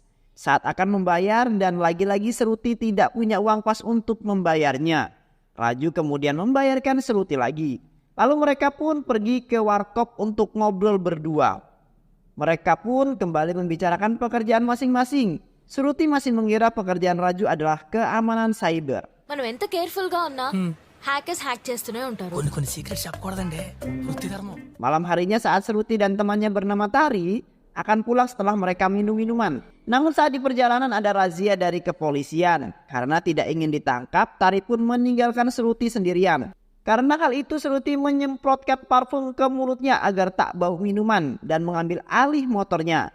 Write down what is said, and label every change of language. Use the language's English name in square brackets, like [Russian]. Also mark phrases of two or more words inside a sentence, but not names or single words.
[Indonesian] Saat akan membayar dan lagi-lagi Shruti tidak punya uang pas untuk membayarnya. Raju kemudian membayarkan Shruti lagi. Lalu mereka pun pergi ke warkop untuk ngobrol berdua. Mereka pun kembali membicarakan pekerjaan masing-masing. Shruti masih mengira pekerjaan Raju adalah keamanan cyber. [Telugu] మనం ఎంత కేర్ఫుల్ గా ఉన్నా [English] hackers hack [Telugu] చేస్తూనే ఉంటారు. కొన్ని సీక్రెట్స్ చెప్పకూడదండి, వృత్తి ధర్మం. [Indonesian] Malam harinya saat Shruti dan temannya bernama Tari akan pulang setelah mereka minum minuman. Namun saat di perjalanan ada razia dari kepolisian. Karena tidak ingin ditangkap, Tari pun meninggalkan Shruti sendirian. Karena hal itu Shruti menyemprotkan parfum ke mulutnya agar tak bau minuman dan mengambil alih motornya.